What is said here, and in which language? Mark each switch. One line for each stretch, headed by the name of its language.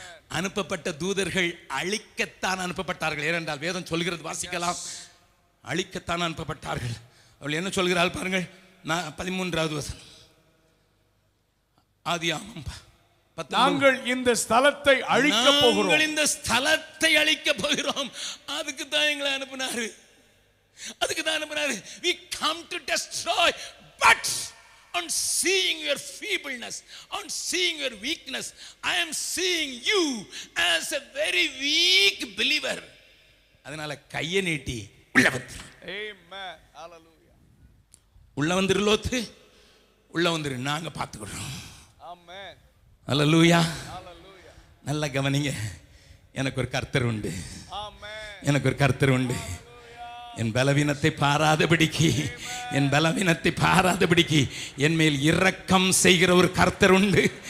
Tamil: அனுப்பப்பட்ட தூதர்கள் அழிக்கத்தான் அனுப்பப்பட்டார்கள். ஏனென்றால் வேதம் சொல்கிறது, வாசிக்கலாம், அழிக்கத்தான் அனுப்பப்பட்டார்கள். அவள் என்ன சொல்கிறாள் பாருங்கள், 13வது வசனம், ஆதியாகமம் 13. நாங்கள் இந்த ஸ்தலத்தை அழிக்க போகிறோம். நாங்கள் இந்த ஸ்தலத்தை அழிக்க போகிறோம். அதுக்கு தான் எங்களை அனுப்பினாரு. அதுக்கு தான் அனுப்பினாரு.
English: We come to destroy, but on seeing your feebleness, on seeing your weakness, I am seeing you as a very weak believer.
Tamil: அதனால கையை நீட்டி உள்ள வந்து,
English: Amen. Hallelujah.
Tamil: உள்ள வந்துரு லோத்து, உள்ள வந்துரு, நாங்க பார்த்துக்கிறோம்.
English: Amen.
Tamil: ஹல்லேலூயா.
English: Hallelujah.
Tamil: நல்ல கவனிங்க, எனக்கு ஒரு கர்த்தர் உண்டு.
English: Amen.
Tamil: எனக்கு ஒரு கர்த்தர் உண்டு. என் பலவீனத்தை பாராதபடிக்கு, என் பலவீனத்தை பாராதபடிக்கு என் மேல் இரக்கம் செய்கிற ஒரு கர்த்தர் உண்டு.